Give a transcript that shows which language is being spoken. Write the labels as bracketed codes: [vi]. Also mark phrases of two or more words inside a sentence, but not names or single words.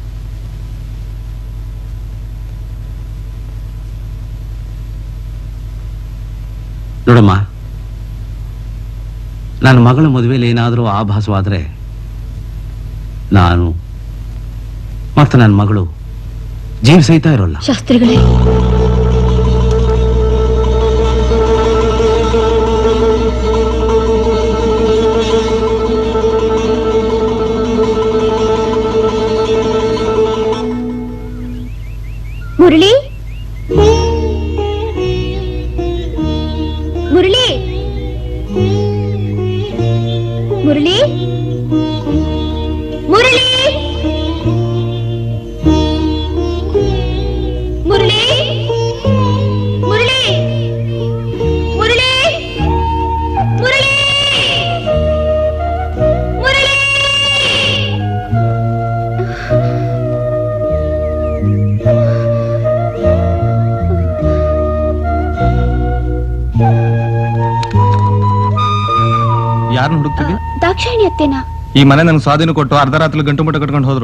[kn] ನೋಡಮ್ಮ, ನನ್ನ ಮಗಳ ಮದುವೆಯಲ್ಲಿ ಏನಾದರೂ ಆಭಾಸವಾದ್ರೆ ನಾನು ಮತ್ತೆ ನನ್ನ ಮಗಳು ಜೀವ ಸಹಿತ ಇರೋಲ್ಲ. ಶಾಸ್ತ್ರಿಗಳೇ, ಮುರಳಿ ಮುರಳಿ ಮುರಳಿ ಮುರಳಿ ಮುರಳಿ ಮುರಳಿ ಮುರಳಿ ಮುರಳಿ ಮುರಳಿ ಯಾರನ್ನ ಹುಡುಕ್ತಿದ್ದೆ? ದಾಕ್ಷಾಯಿಣಿ ಅತ್ತೇನಾ? ಈ ಮನೆ ನನ್ಗೆ ಸ್ವಾಧೀನ ಕೊಟ್ಟು ಅರ್ಧ ರಾತ್ರಿ ಗಂಟು ಮುಟ್ಟ ಕಟ್ಕೊಂಡು ಹೋದ್ರು.